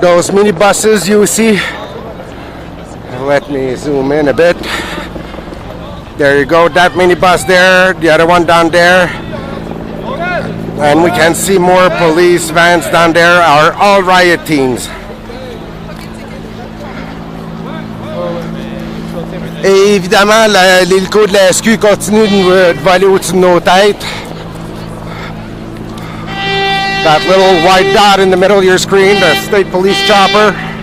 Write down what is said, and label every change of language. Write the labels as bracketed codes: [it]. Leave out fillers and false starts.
[en] Those minibuses you see. Let me zoom in a bit. There you go, that minibus there, the other one down there. And we can see more police vans down there are all riot teams. [fr] Et évidemment, l'hélico de la SQ continue de voler au-dessus de nos têtes. [en] That little white dot in the middle of your screen, the state police chopper.